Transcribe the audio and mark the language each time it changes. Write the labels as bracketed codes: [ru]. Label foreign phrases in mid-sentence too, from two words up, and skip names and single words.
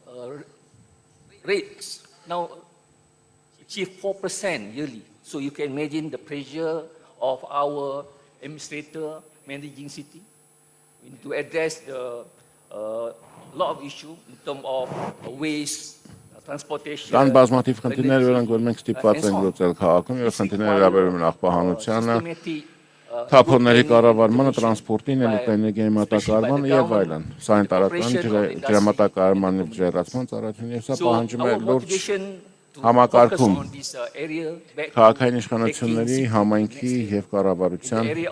[en] Achieve 4% yearly. So you can imagine the pressure of our administrator managing city. We need to address the lot of issues in terms of waste, transportation. [hy] Կան բազմաթիվ խնդիրներ, որոնք որ մենք ստիպված ենք լուծել քաղաքում, եւ խնդիրները վերաբերում են աղբահանությանը, թափոնների կառավարմանը, տրանսպորտին, էլեկտրաէներգիայի մատակարարմանը եւ այլն։ Սանիտարական ջրամատակարարման եւ ջրհեռացման ծառայությունները, եւ սա պահանջում է լուրջ համակարգում քաղաքային իշխանությունների, համայնքի եւ կառավարության